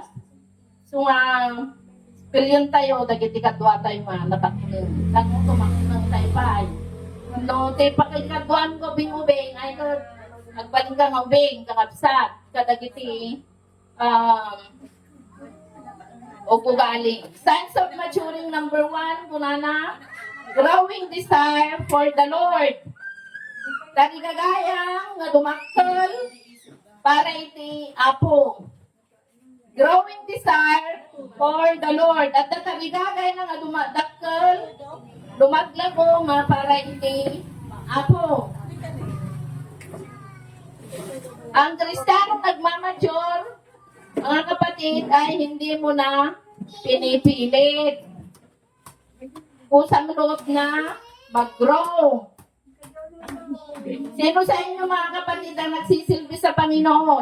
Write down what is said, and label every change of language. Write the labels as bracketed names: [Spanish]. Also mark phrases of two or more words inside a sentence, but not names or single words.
[Iloko] So nga, pilyon tayo, dagiti kadwa tayo nga nataknang. Lang mo tumaknang tayo pa. No, te pakikadwan ko bing-ubing, ay ko, nagbaling ka nga ubing, kakabsat, kadagiti, o kugaling. [English] Signs of maturing number 1, kunana, growing desire for the Lord. [Iloko] Tarigagayang nga dumakkel para iti apo. [English] Growing desire for the Lord. [Iloko] At tarigagay na nga dumaglago nga para iti apo. [Filipino] Ang Kristiyano nagmamature, mga kapatid, ay hindi mo na pinipilit. Kusang loob na mag-grow. Sino sa inyo mga kapatid ang nagsisilbi sa Panginoon?